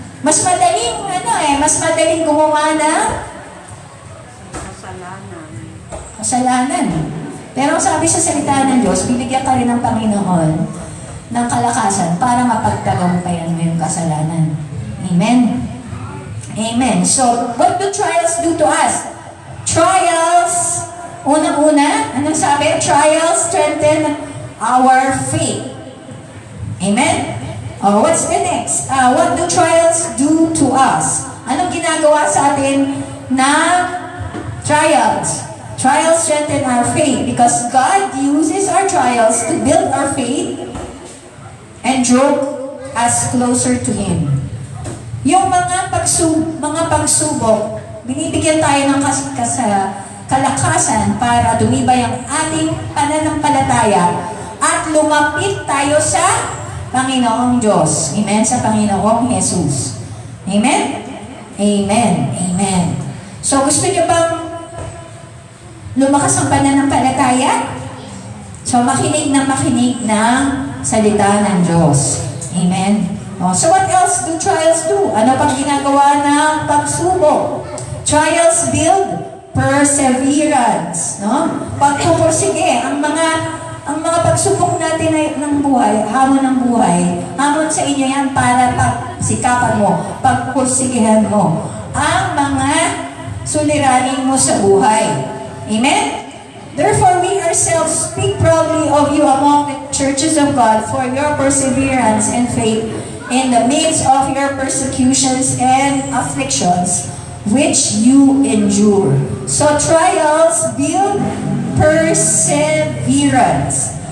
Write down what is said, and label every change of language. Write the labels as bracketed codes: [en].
[tl] Mas madaling gumawa ng kasalanan. Pero sabi sa salita ng Diyos, bibigyan ka rin ng Panginoon ng kalakasan para mapagtagumpayan mo yung kasalanan. Amen? Amen. [en] So, what do trials do to us? [tl] Trials, unang-una, anong sabi? [en] Trials strengthen our faith. Amen? Oh, what's the next? What do trials do to us? [tl] Anong ginagawa sa atin na trials? [en] Trials strengthen our faith because God uses our trials to build our faith and draw us closer to Him. [tl] Yung mga pagsubok, binibigyan tayo ng kalakasan para dumibay ang ating pananampalataya at lumapit tayo sa Panginoong Diyos. Amen? Sa Panginoong Jesus. Amen? Amen. Amen. So, gusto niyo bang lumakas ang pananampalataya? So, makinig ng salita ng Diyos. Amen? [en] So, what else do trials do? [tl] Ano pang ginagawa ng pagsubok? [en] Trials build perseverance. No? [tl] Pagpupursige, ang mga pagsubok natin ng buhay, hamon ng buhay, hamon sa inyo yan para pagsikapan mo, pagpursigihan mo ang mga suliranin mo sa buhay. Amen? [en] Therefore, we ourselves speak proudly of you among the churches of God for your perseverance and faith in the midst of your persecutions and afflictions which you endure. So trials build perseverance.